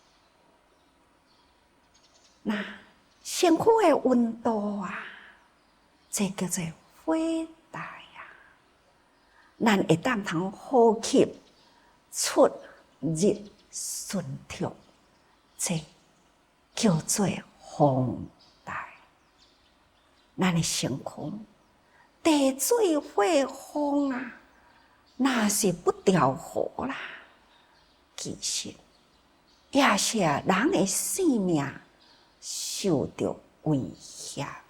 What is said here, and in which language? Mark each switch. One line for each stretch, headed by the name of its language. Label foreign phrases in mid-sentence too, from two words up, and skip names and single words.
Min Nan Chinese: 那身躯的温度啊，这叫做火带啊。咱会当通呼吸出热顺畅，这叫做风带。咱的身躯地水火风啊，若是不调和啦，其实也是人的性命受到威胁啊。